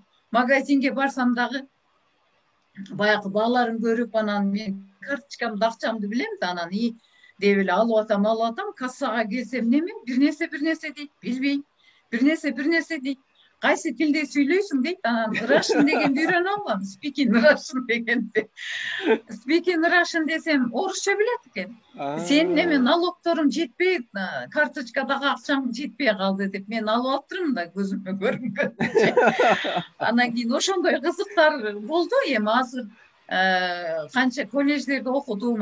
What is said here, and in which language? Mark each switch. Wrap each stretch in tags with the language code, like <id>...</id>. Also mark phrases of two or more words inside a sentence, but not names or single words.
<ky>Магазинге барсам дагы баягы бааларын көрүп, анан мен карточкамды, акчамды билем да, анан деп эле алып атам, кассага келсем неме бир нерсе дейт, билбейм. Бир нерсе дейт. Кайсы тилде сүйлөйсүң дейт. Анан Russian дегенди үйрөнүп алгам.</ky> <en>Speaking Russian</en> <ky>дегенди.</ky> <en>Speaking Russian</en> <ky>десем, орусча билет экен. Сенин неме налогторуң жетпей, карточкадагы акчаң жетпей калды деп мен алып алыптырмын да, көзүмө көрүнгөнчө. Анан кийин ошондой кызыктар болду. Эми азыр канча колледждерде окудум.</ky>